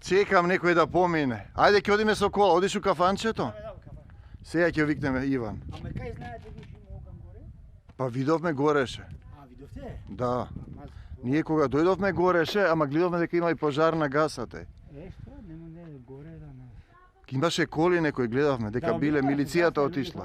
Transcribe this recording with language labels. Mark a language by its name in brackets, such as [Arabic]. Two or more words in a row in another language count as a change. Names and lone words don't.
[Macedonian] čekam nekoj da pomine. Ajde, ki odime se okolo, odiš u kafančeto? Сега ќе викнеме Иван. Ама кај знаете вие могам горе? Па видовме гореше. А, видовте? Да. Ние кога дојдовме гореше, ама гледавме дека има и пожар на гасате. Што? Не горе да не. Имаше коли некој гледавме, дека биле милицијата отишла.